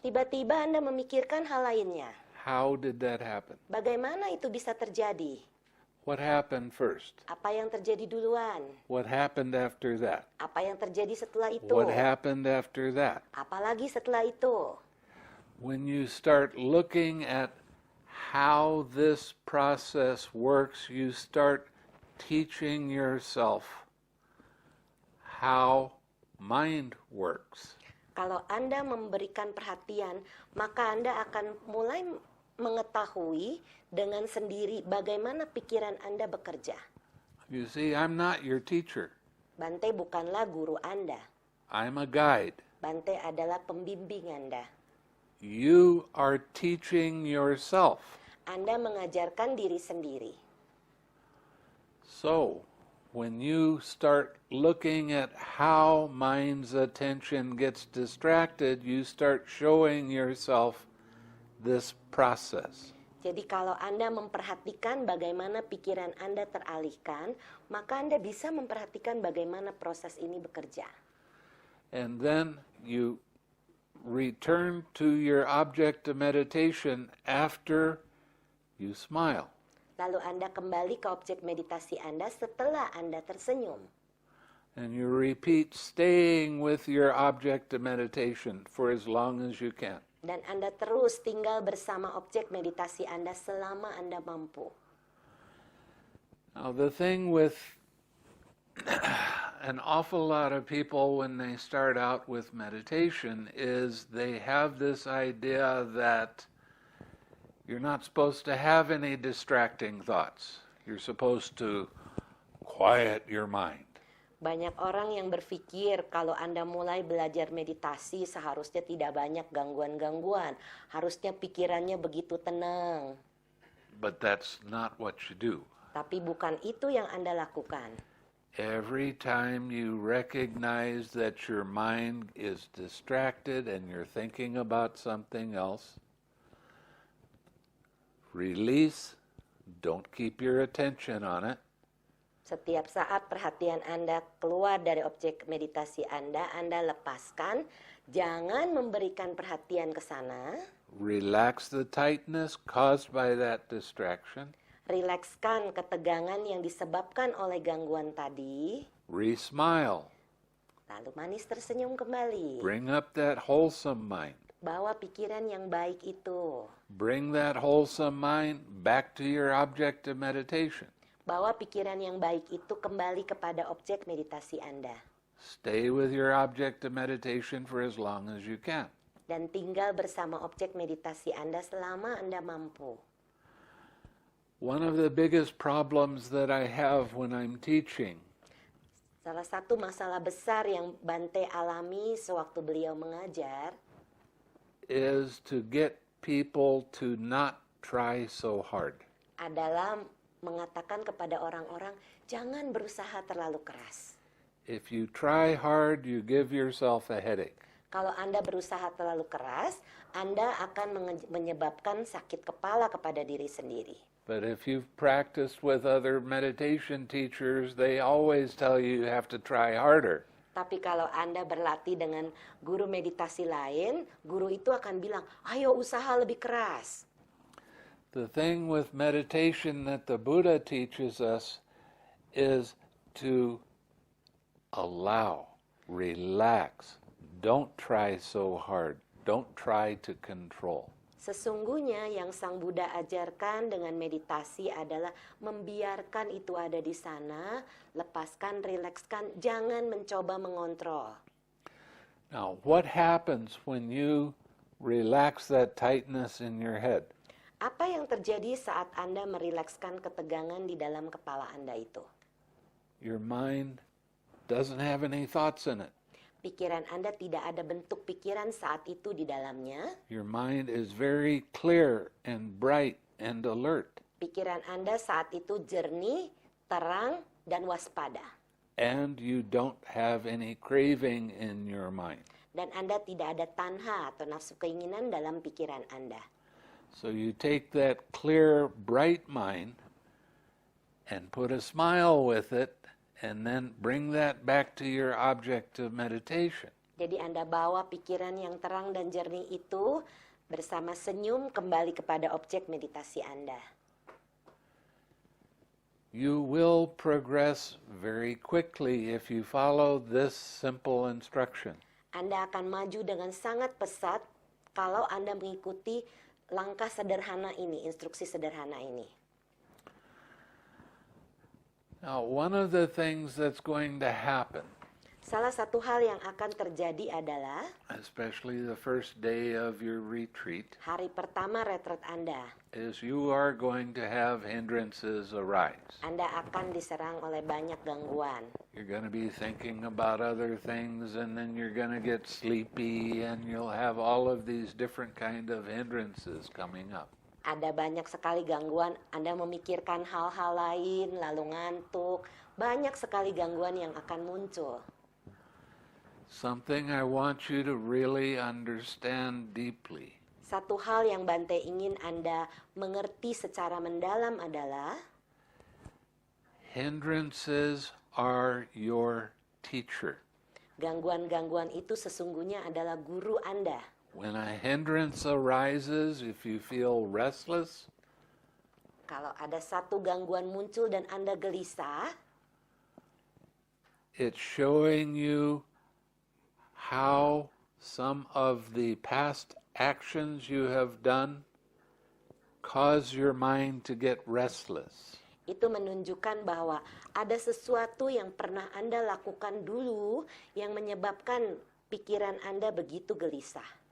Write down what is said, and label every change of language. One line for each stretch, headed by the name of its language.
Indonesian: Tiba-tiba Anda memikirkan hal lainnya.
English: How did that happen?
Indonesian: Bagaimana itu bisa terjadi?
English: What happened first?
Indonesian: Apa yang terjadi duluan?
English: What happened after that?
Indonesian: Apa yang terjadi setelah itu?
English: What happened after that?
Indonesian: Apalagi setelah itu?
English: When you start looking at how this process works, you start teaching yourself how mind works.
Indonesian: Kalau Anda memberikan perhatian, maka Anda akan mulai mengetahui dengan sendiri bagaimana pikiran Anda bekerja.
English: You see, I'm not your teacher.
Indonesian: Bhante bukanlah guru Anda.
English: I'm a guide.
Indonesian: Bhante adalah pembimbing Anda.
English: You are teaching yourself.
Indonesian: Anda mengajarkan diri sendiri.
English: So, when you start looking at how mind's attention gets distracted, you start showing yourself this process.
Indonesian: Jadi kalau Anda memperhatikan bagaimana pikiran Anda teralihkan, maka Anda bisa memperhatikan bagaimana proses ini bekerja.
English: And then you return to your object of meditation after you smile.
Indonesian: Lalu Anda kembali ke objek meditasi Anda setelah Anda tersenyum.
English: And you repeat staying with your object of meditation for as long as you can.
Indonesian: Dan Anda terus tinggal bersama objek meditasi Anda selama Anda mampu.
English: Now the thing with an awful lot of people when they start out with meditation is they have this idea that you're not supposed to have any distracting thoughts. You're supposed to quiet your mind.
Indonesian: Banyak orang yang berpikir kalau Anda mulai belajar meditasi seharusnya tidak banyak gangguan-gangguan. Harusnya pikirannya begitu tenang.
English: But that's not what you do.
Indonesian: Tapi bukan itu yang Anda lakukan.
English: Every time you recognize that your mind is distracted and you're thinking about something else, release, don't keep your attention on it.
Indonesian: Setiap saat perhatian Anda keluar dari objek meditasi Anda lepaskan. Jangan memberikan perhatian ke sana.
English: Relax the tightness caused by that distraction.
Indonesian: Rilekskan ketegangan yang disebabkan oleh gangguan tadi.
English: Re-smile.
Indonesian: Lalu manis tersenyum kembali.
English: Bring up that wholesome mind.
Indonesian: Bawa pikiran yang baik itu.
English: Bring that wholesome mind back to your object of meditation.
Indonesian: Bawa pikiran yang baik itu kembali kepada objek meditasi Anda.
English: Stay with your object of meditation for as long as you can.
Indonesian: Dan tinggal bersama objek meditasi Anda selama Anda mampu.
English: One of the biggest problems that I have when I'm teaching
Indonesian: Salah satu masalah besar yang Bhante alami sewaktu beliau mengajar
English: is to get people to not try so hard.
Indonesian: adalah mengatakan kepada orang-orang, jangan berusaha terlalu keras.
English: If you try hard, you give yourself a headache.
Indonesian: Kalau Anda berusaha terlalu keras, Anda akan menyebabkan sakit kepala kepada diri sendiri.
English: But if you've practiced with other meditation teachers, they always tell you you have to try harder.
Indonesian: Tapi kalau Anda berlatih dengan guru meditasi lain, guru itu akan bilang, ayo usaha lebih keras.
English: The thing with meditation that the Buddha teaches us is to allow, relax, Don't try so hard. Don't try to control.
Indonesian: Sesungguhnya yang Sang Buddha ajarkan dengan meditasi adalah membiarkan itu ada di sana, lepaskan, rilekskan, jangan mencoba mengontrol.
English: Now, what happens when you relax that tightness in your head?
Indonesian: Apa yang terjadi saat Anda merilekskan ketegangan di dalam kepala Anda itu?
English: Your mind doesn't have any thoughts in it.
Indonesian: Pikiran Anda tidak ada bentuk pikiran saat itu di dalamnya.
English: Your mind is very clear and bright and alert.
Indonesian: Pikiran Anda saat itu jernih, terang, dan waspada.
English: And you don't have any craving in your mind.
Indonesian: Dan Anda tidak ada tanha atau nafsu keinginan dalam pikiran Anda.
English: So you take that clear, bright mind and put a smile with it, and then bring that back to your object of meditation.
Indonesian: Jadi Anda bawa pikiran yang terang dan jernih itu bersama senyum kembali kepada objek meditasi Anda.
English: You will progress very quickly if you follow this simple instruction.
Indonesian: Anda akan maju dengan sangat pesat kalau Anda mengikuti langkah sederhana ini, instruksi sederhana ini.
English: Now, one of the things that's going to happen,
Indonesian: Salah satu hal yang akan terjadi adalah
English: especially the first day of your retreat,
Indonesian: hari pertama retret Anda.
English: is you are going to have hindrances arise.
Indonesian: Anda akan diserang oleh banyak gangguan.
English: You're going to be thinking about other things, and then you're going to get sleepy, and you'll have all of these different kind of hindrances coming up.
Indonesian: Ada banyak sekali gangguan, Anda memikirkan hal-hal lain, lalu ngantuk. Banyak sekali gangguan yang akan muncul.
English: Something I want you to really understand deeply.
Indonesian: Satu hal yang Bhante ingin Anda mengerti secara mendalam adalah
English: Hindrances are your teacher.
Indonesian: gangguan-gangguan itu sesungguhnya adalah guru Anda.
English: When a hindrance arises, if you feel restless,
Indonesian: Kalau ada satu gangguan muncul dan Anda gelisah,
English: it's showing you how some of the past actions you have done cause your mind to get restless.
Indonesian: itu menunjukkan bahwa ada sesuatu yang pernah Anda lakukan dulu yang menyebabkan pikiran Anda begitu gelisah.